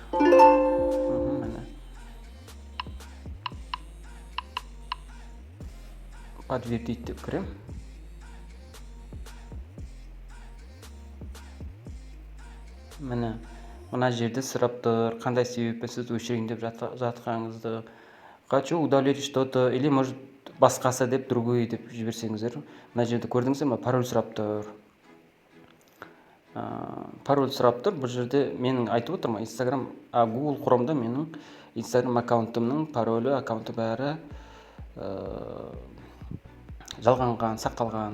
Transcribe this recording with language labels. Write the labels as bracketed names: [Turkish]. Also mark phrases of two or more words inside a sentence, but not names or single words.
[Kazakh] Міне подтвердить деп кірем. Міне мына жерде сұрап тұр, қандай себеппен сіз өшірейін деп жатқаныңызды, [Russian] хочу удалить что-то или может [Kazakh] басқасы деп [Russian] другой [Kazakh] деп жіберсеңіздер. Мына жерде көрдіңіздер ме, пароль сұрап тұр. Пароль сұрап тұр. Бұл жерде менің айтып отырмын, Instagram, Google Chrome'да менің Instagram аккаунтымның паролі, аккаунты бәрі жалғанған, сақталған.